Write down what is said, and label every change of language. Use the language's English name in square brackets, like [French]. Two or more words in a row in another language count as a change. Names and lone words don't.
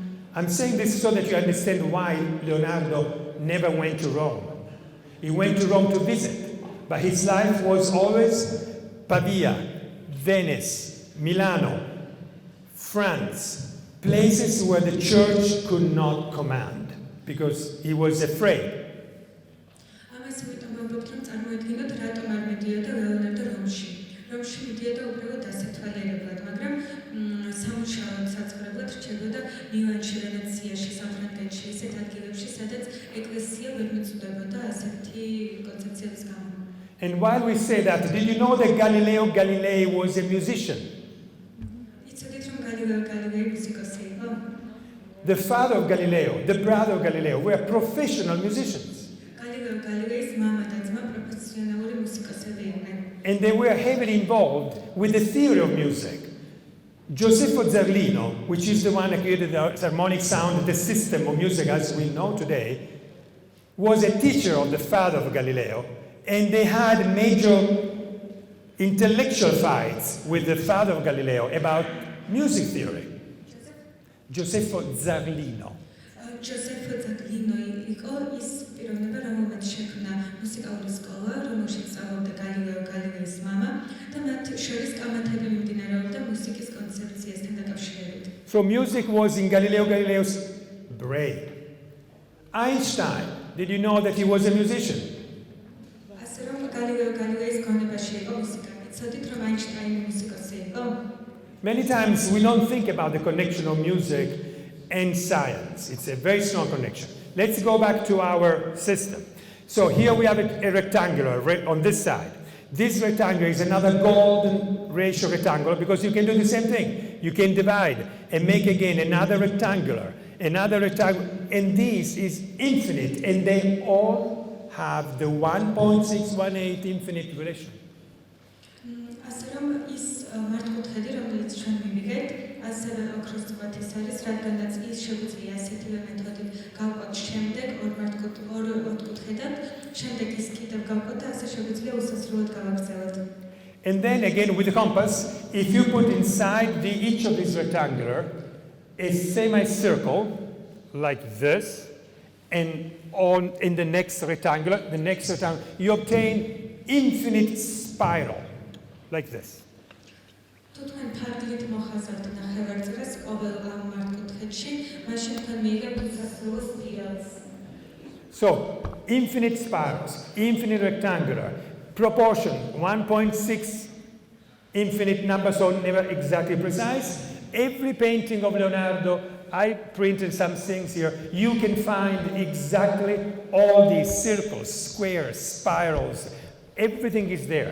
[English] I'm saying this so that you understand why Leonardo never went to Rome. He went to Rome to visit, but his life was always Pavia, Venice, Milano, France, places where the church could not command because he was afraid. [Georgian] ამას ვიტყვი ვამბობთ, რომ წარმოედგინოთ, რატომ არ მედიოდა ლეონარდო რომში. რომში მიდიოდა უბრალოდ ასათვალიერებლად, მაგრამ სამუშაოდ საწყრებლად რჩებოდა მილანში, ვენეციაში, საფრანგეთში, ისეთ ადგილებში, სადაც ეკლესია ვერ მიწვდებოდა ასეთი კონცეფციების გამო. [English] And while we say that, did you know that Galileo Galilei was a musician? [Georgian] იცოდით, რომ გალილეო გალილეი მუსიკოსი იყო? [English] The father of Galileo, the brother of Galileo, were professional musicians. [Georgian] გალილეო გალილეის მამა და ძმა პროფესიონალური მუსიკოსები იყვნენ. [English] And they were heavily involved with the theory of music. Giuseppe Zarlino, which is the one that created the harmonic sound, the system of music as we know today, was a teacher of the father of Galileo, and they had major intellectual fights with the father of Galileo about music theory. Giuseppe Zarlino. [Georgian] ჯოზეფო ზაგლინო იყო ის პიროვნება, რომელმაც შექმნა მუსიკალური სკოლა, რომელშიც სწავლობდა გალილეო გალილეის მამა და მათ შორის კამათები მიმდინარეობდა მუსიკის კონცეფციასთან დაკავშირებით. [English] So music was in Galileo Galileo's brain. Einstein, did you know that he was a musician? [Georgian] ასე რომ გალილეო გალილეის გონებაში იყო მუსიკა. იცოდით, რომ აინშტაინი მუსიკოსი იყო? [English] Many times we don't think about the connection of music and science. It's a very strong connection. Let's go back to our system. So here we have a rectangular on this side. This rectangle is another golden ratio rectangle because you can do the same thing. You can divide and make again another rectangular, and this is infinite, and they all have the 1.618 infinite relation. [Georgian] ასე რომ ის მართკუთხედი, რომელიც ჩვენ მივიღეთ, ასევე ოქროს კვეთის არის, რადგანაც ის შეგვიძლია ასეთივე მეთოდით გავყოთ შემდეგ ორ ოთხკუთხედად, შემდეგ ის კიდევ გავყოთ და ასე შეგვიძლია უსასრულოდ გავაგრძელოთ. [English] And then again with the compass, if you put inside each of these rectangular a semicircle like this, and in the next rectangle, you obtain infinite spiral like this. [Georgian] თუ თქვენ ფარგლით მოხაზავთ ნახევარწრეს ყოველ ამ მართკუთხედში, მაშინ თქვენ მიიღებთ უსასრულო სპირალს. [English] So, infinite spirals, infinite rectangular, proportion 1.6 infinite number, so never exactly precise. Every painting of Leonardo, I printed some things here, you can find exactly all these circles, squares, spirals, everything is there.